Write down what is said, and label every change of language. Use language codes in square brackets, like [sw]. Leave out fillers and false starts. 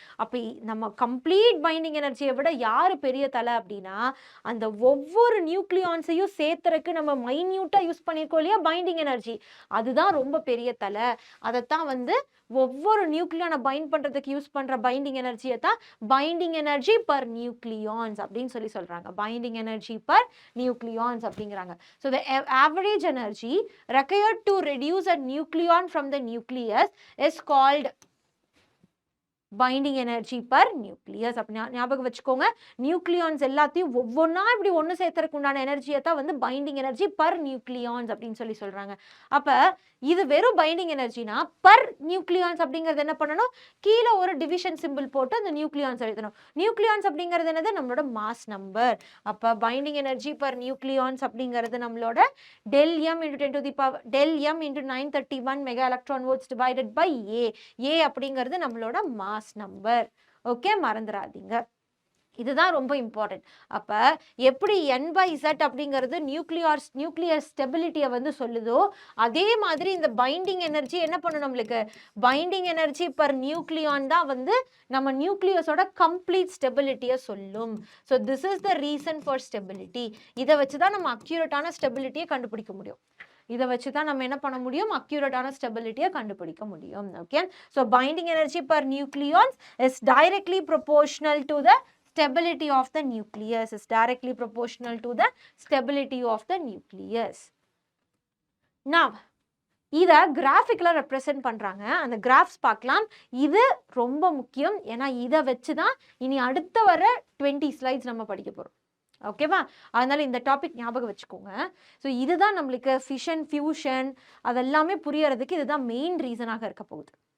[ta] அப்போ நம்ம complete binding எனர்ஜியை விட யார் பெரிய தலை அப்படின்னா, அந்த ஒவ்வொரு நியூக்ளியான்ஸையும் சேர்த்துறதுக்கு நம்ம மைன்யூட்டாக யூஸ் பண்ணியிருக்கோம் இல்லையா பைண்டிங் எனர்ஜி, அதுதான் ரொம்ப பெரிய தலை. அதைத்தான் வந்து ஒவ்வொரு நியூக்ளியானை பைண்ட் பண்ணுறதுக்கு யூஸ் பண்ணுற பைண்டிங் எனர்ஜியை தான் பைண்டிங் எனர்ஜி பர் நியூக்ளியான்ஸ் அப்படின்னு சொல்கிறாங்க. பைண்டிங் எனர்ஜி பர் nucleons அப்படிங்கிறாங்க. [en] So the average energy required to reduce a nucleon from the nucleus is called binding energy per nucleus. [ta] அப்படி ஞாபகம் வச்சுக்கோங்க, நியூக்ளியான்ஸ் எல்லாத்தையும் ஒவ்வொன்றா இப்படி ஒன்று சேர்த்தறதுக்கு உண்டான எனர்ஜியை தான் வந்து பைண்டிங் எனர்ஜி பர் நியூக்ளியான்ஸ் அப்படின்னு சொல்கிறாங்க. அப்போ இது வெறும் பைண்டிங் எனர்ஜினா பர் நியூக்ளியான்ஸ் அப்படிங்கிறது என்ன பண்ணணும், கீழே ஒரு டிவிஷன் சிம்பிள் போட்டு அந்த நியூக்ளியான்ஸ் எழுதணும். நியூக்ளியான்ஸ் அப்படிங்கிறது என்னது, நம்மளோட மாஸ் நம்பர். அப்போ பைண்டிங் எனர்ஜி பர் நியூக்ளியான்ஸ் அப்படிங்கிறது நம்மளோட del m into 10 to the power del m into 931 mega electron volts divided by ஏ அப்படிங்கிறது நம்மளோட மாஸ் நம்பர். ஓகே, மறந்துடாதீங்க, இதுதான் ரொம்ப இம்பார்ட்டன்ட். அப்போ எப்படி n/z அப்படிங்கிறது நியூக்ளியர் ஸ்டெபிலிட்டியை வந்து சொல்லுதோ, அதே மாதிரி இந்த பைண்டிங் எனர்ஜி என்ன பண்ணும், நம்மளுக்கு பைண்டிங் எனர்ஜி பர் நியூக்ளியான் தான் வந்து நம்ம நியூக்ளியஸோட கம்ப்ளீட் ஸ்டெபிலிட்டியை சொல்லும். [en] So this is the reason for stability. [ta] இதை வச்சு தான் நம்ம அக்யூரேட்டான ஸ்டெபிலிட்டியை கண்டுபிடிக்க முடியும். இதை வச்சு தான் நம்ம என்ன பண்ண முடியும், அக்யூரேட்டான ஸ்டெபிலிட்டியை கண்டுபிடிக்க முடியும். [en] Okay, so binding energy per nucleons is directly proportional to the stability of the nucleus, is directly proportional to the stability of the nucleus. [ta] Now இத கிராஃபிக்ல ரெப்ரசென்ட் பண்றாங்க. அந்த கிராஃப்ஸ் பார்க்கலாம். இது ரொம்ப முக்கியம், ஏன்னா இதை வச்சு தான் இனி அடுத்த வர 20 ஸ்லைட்ஸ் நம்ம படிக்க போறோம். ஓகேவா, அதனால இந்த டாபிக் ஞாபகம் வச்சுக்கோங்க. ஸோ இதுதான் நம்மளுக்கு ஃபிஷன் ஃபியூஷன் அதெல்லாமே புரியறதுக்கு இதுதான் மெயின் ரீசனாக இருக்க போகுது.